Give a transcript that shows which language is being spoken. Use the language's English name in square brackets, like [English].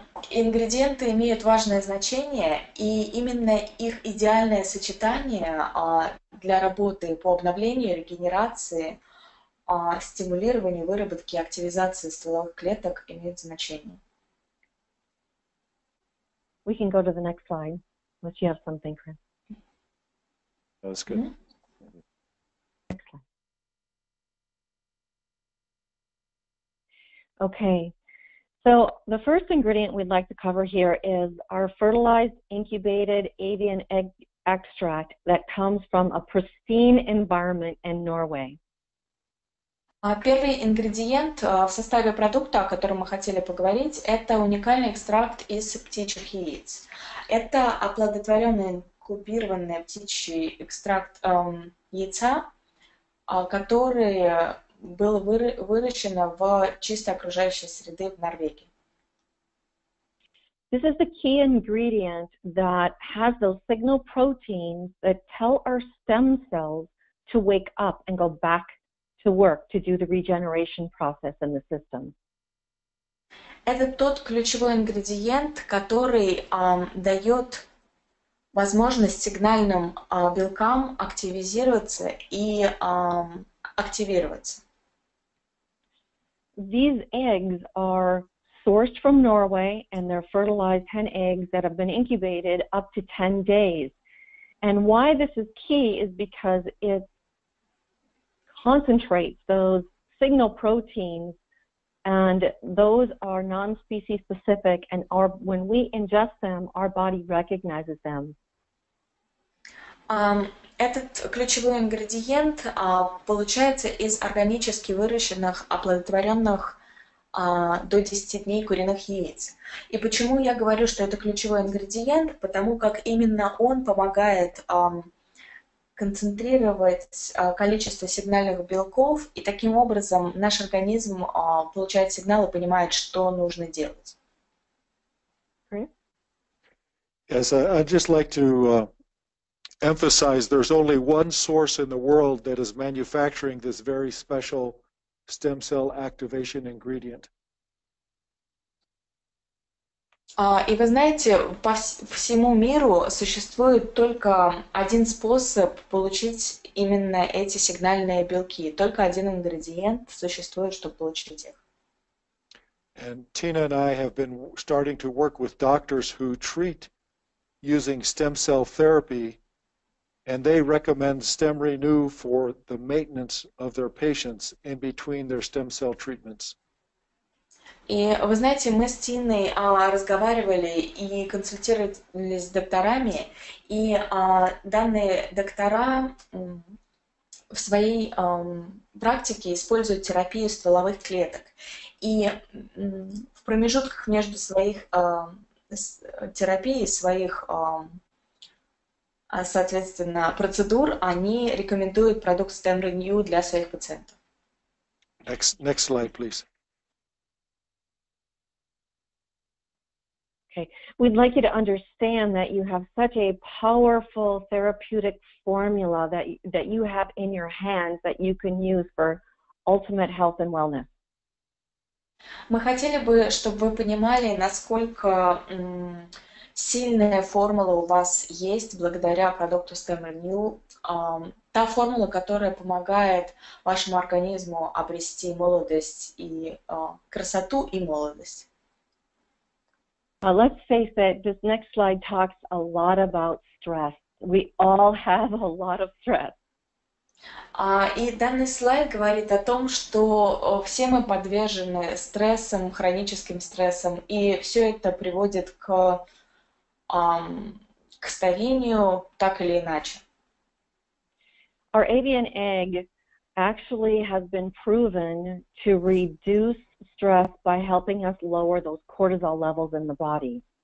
[Russian] Ингредиенты имеют важное значение, и именно их идеальное сочетание для работы по обновлению, регенерации, стимулированию, выработке и активизации стволовых клеток имеет значение. [English] We can go to the next slide, unless you have something, Chris. That's good. Next slide. Okay. So the first ingredient we'd like to cover here is our fertilized incubated avian egg extract that comes from a pristine environment in Norway. [Russian] Первый ингредиент в составе продукта, о котором мы хотели поговорить, это уникальный экстракт из птичьих яиц. Это оплодотворенный инкубированный птичий экстракт яйца, который было выращено в чистой окружающей среды в Норвегии. [English] This is the key ingredient that has those signal proteins that tell our stem cells to wake up and go back to work to do the regeneration process in the system. [Russian] Это тот ключевой ингредиент, который дает возможность сигнальным белкам активизироваться и активироваться. [English] These eggs are sourced from Norway, and they're fertilized hen eggs that have been incubated up to 10 days. And why this is key is because it concentrates those signal proteins, and those are non-species specific, and when we ingest them, our body recognizes them. [Russian] Этот ключевой ингредиент получается из органически выращенных, оплодотворенных до 10 дней куриных яиц. И почему я говорю, что это ключевой ингредиент? Потому как именно он помогает концентрировать количество сигнальных белков, и таким образом наш организм получает сигнал и понимает, что нужно делать. [English] Yes, I'd just like to emphasize there's only one source in the world that is manufacturing this very special stem cell activation ingredient. [Russian] И вы знаете, по всему миру существует только один способ получить именно эти сигнальные белки. Только один ингредиент существует, чтобы получить их. [English] And Tina and I have been starting to work with doctors who treat using stem cell therapy, and they recommend StemRenu for the maintenance of their patients in between their stem cell treatments. [Russian] И вы знаете, мы с Тиной разговаривали и консультировались с докторами, и данные доктора в своей практике используют терапию стволовых клеток. И в промежутках между своих терапий, своих соответственно, процедур, они рекомендуют продукт StemRenu для своих пациентов. [English] Next slide, please. Okay, we'd like you to understand that you have such a powerful therapeutic formula that you have in your hands that you can use for ultimate health and wellness. [Russian] Мы хотели бы, чтобы вы понимали, насколько сильная формула у вас есть благодаря продукту StemRenu. Та формула, которая помогает вашему организму обрести молодость и красоту и молодость. [English] Let's face it, this next slide talks a lot about stress. We all have a lot of stress. [Russian] И данный слайд говорит о том, что все мы подвержены стрессам, хроническим стрессам, и все это приводит к к старению так или иначе. [English] Our avian egg actually has been proven to reduce stress by helping us lower those cortisol levels in the body.